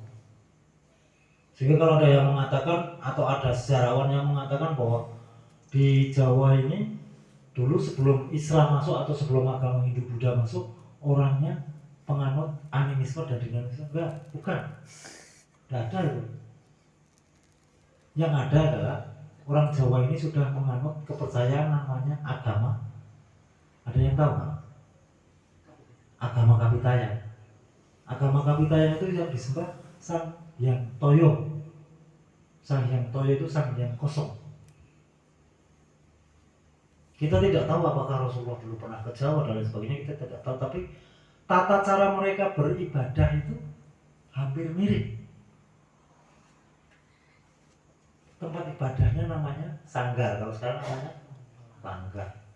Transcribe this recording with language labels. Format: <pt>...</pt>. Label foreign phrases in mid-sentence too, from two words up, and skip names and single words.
<id>Sehingga kalau ada yang mengatakan atau ada sejarawan yang mengatakan bahwa di Jawa ini dulu sebelum Islam masuk atau sebelum agama Hindu Buddha masuk, orangnya penganut animisme dan dinamisme, enggak, bukan, tidak ada itu. Yang ada adalah orang Jawa ini sudah menganut kepercayaan namanya agama. Ada yang tahu nggak? Agama Kapitayan. Agama Kapitayan itu yang disembah Sang Hyang Toyo. Sang Hyang Toyo itu Sang Hyang kosong. Kita tidak tahu apakah Rasulullah dulu pernah ke Jawa dan lain sebagainya, kita tidak tahu. Tapi tata cara mereka beribadah itu hampir mirip. Tempat ibadahnya namanya sanggar, kalau sekarang namanya langgar.</id>